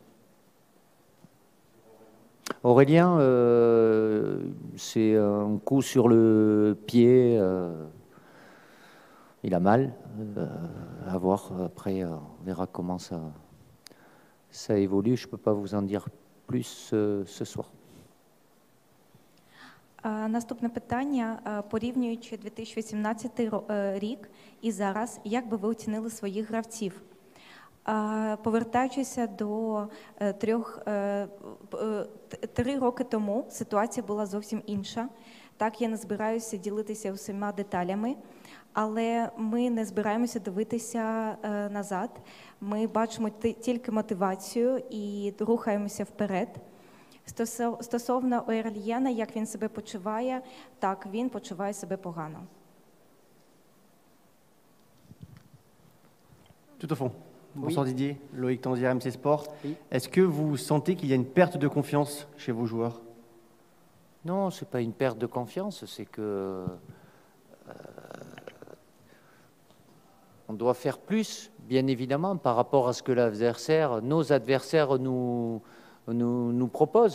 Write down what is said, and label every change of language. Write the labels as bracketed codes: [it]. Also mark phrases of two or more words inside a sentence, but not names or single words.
[fr] Aurélien, c'est un coup sur le pied. Il a mal. À voir. Après, on verra comment ça évolue. Je ne peux pas vous en dire plus ce soir. [uk] Наступне питання. Порівнюючи 2018 рік і зараз, як би ви оцінили своїх гравців? Повертаючися до 3 роки тому, ситуація була зовсім інша. Так, я не збираюся ділитися усіма деталями, але ми не збираємося дивитися назад. Ми бачимо тільки мотивацію і рухаємося вперед. Стосовно Аурельяна, як він себе почуває, так, він почуває себе погано. [fr] Tout au fond. Bonsoir Oui. Didier, Loïc Tanzier, MC Sport. Oui. Est-ce que vous sentez qu'il y a une perte de confiance chez vos joueurs? Non, ce n'est pas une perte de confiance, c'est que on doit faire plus, bien évidemment, par rapport à ce que nos adversaires nous proposent.